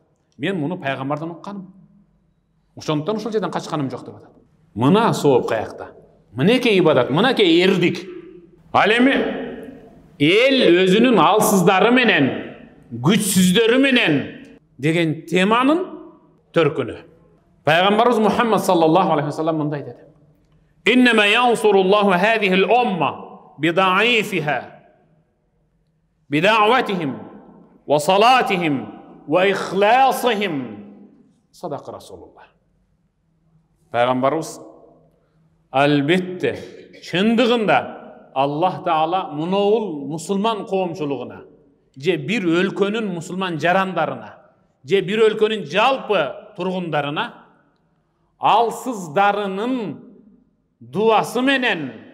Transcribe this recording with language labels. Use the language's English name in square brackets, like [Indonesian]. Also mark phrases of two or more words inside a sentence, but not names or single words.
[Kyrgyz] Мен муну пайгамбардан укканым. Ошондон ушул жерден качканым жок деп атат. Мына сооп каякта. Мынеке ибадат, мынеке эрдик. Ал эми эл өзүнүн алсыздары менен, күчсүздөрү менен деген теманын төркүнү. Пайгамбарыбыз Мухаммад [Arabic] صلى الله عليه وسلم [Kyrgyz] мындай деди. [Arabic] إنما ينصر الله هذه الأمة بضعيفها بدعوتهم وصلاتهم وإخلاصهم. صدق رسول الله. [Kyrgyz] Пайгамбарыбыз албетте чындыгында Аллах Таала муноул мусулман коомчулугуна же бир өлкөнүн мусулман жарандарына же бир өлкөнүн жалпы тургундарына алсыздарынын дуасы менен